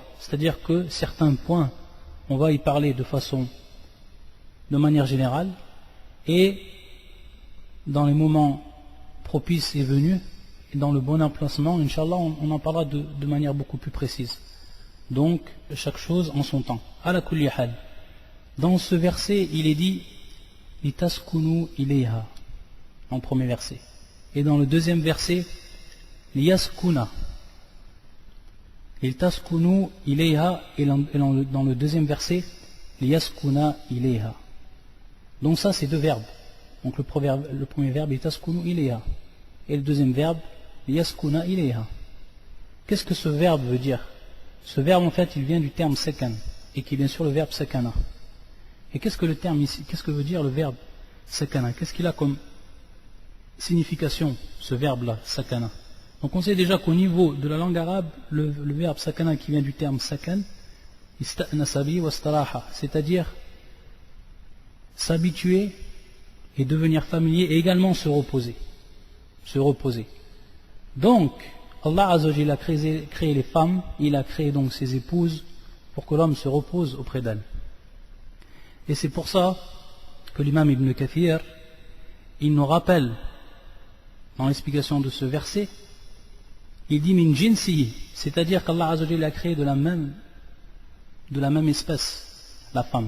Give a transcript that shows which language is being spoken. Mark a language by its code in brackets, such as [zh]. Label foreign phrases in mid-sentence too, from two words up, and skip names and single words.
[fr] C'est-à-dire que certains points, on va y parler de manière générale et dans les moments propices et venus, et dans le bon emplacement, Inch'Allah, on en parlera de manière beaucoup plus précise. Donc, chaque chose en son temps. [ar] على كل حال. [fr] Dans ce verset, il est dit [ar] لتسكنوا إليها, [fr] en le premier verset. Et dans le deuxième verset, liyaskuna. [ar] لتسكنوا إليها, [fr] et dans le deuxième verset, [ar] ليسكن إليها. [fr] Donc ça, c'est deux verbes. Donc le premier verbe, [ar] لتسكنوا إليها. [fr] Et le deuxième verbe, [ar] ليسكن إليها. [fr] Qu'est-ce que ce verbe veut dire? Ce verbe, en fait, il vient du terme sakan, et qui est bien sûr le verbe sakana. Et qu'est-ce que le terme ici, qu'est-ce que veut dire le verbe sakana? Qu'est-ce qu'il a comme signification, ce verbe-là, sakana? Donc on sait déjà qu'au niveau de la langue arabe, le verbe sakana qui vient du terme sakan, [ar] استأنس به واستراح, [fr] c'est-à-dire s'habituer et devenir familier et également se reposer. Se reposer. Donc, Allah [ar] عز وجل [fr] a créé les femmes, il a créé donc ses épouses pour que l'homme se repose auprès d'elles. Et c'est pour ça que l'imam Ibn Kathir, il nous rappelle, dans l'explication de ce verset, il dit [ar] من جنسي, [fr] c'est-à-dire qu'Allah [ar] عز وجل [fr] a créé de la même espèce, la femme.